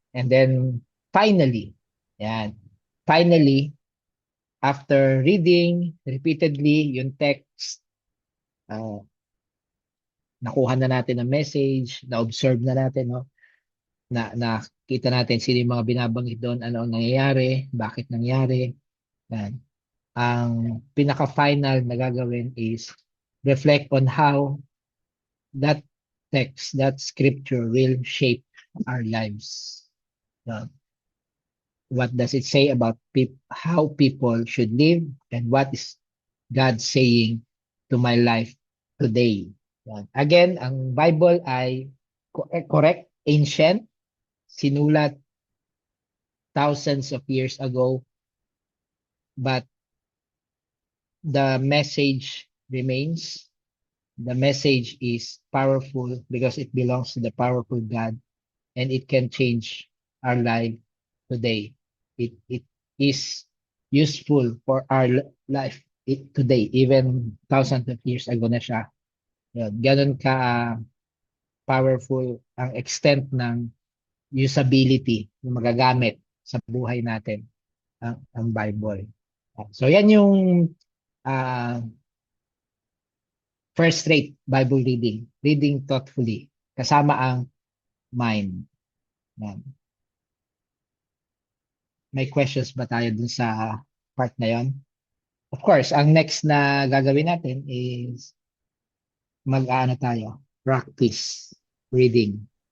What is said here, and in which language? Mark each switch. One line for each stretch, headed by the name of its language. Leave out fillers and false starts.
English: And then, finally,
Filipino: ayan.
English: Finally, after reading repeatedly
Filipino: yung text, uh, nakuha na natin ang message, na-observe na natin, no? Nakita natin sino yung mga binabanggit doon, ano ang nangyayari, bakit nangyari. Yan. Ang pinaka-final na gagawin
English: is reflect on how that text, that scripture will shape our lives. Yan. What does it say about how people should live, and what is God saying to my life today? Yan. Again, ang Bible ay correct, ancient, sinulat thousands of years ago, but the message remains. The message is powerful because it belongs to the powerful God, and it can change our life today. It is useful for our life today, even thousands of years ago na siya.
Filipino: Yun, ganun ka powerful ang extent ng usability na magagamit sa buhay natin ang Bible. So yan yung uh, first rate Bible reading.
English: Reading thoughtfully.
Filipino: Kasama ang mind. Yan. May questions ba tayo dun sa part na yon? Of course, ang next na gagawin natin is mag-aano tayo, practice reading.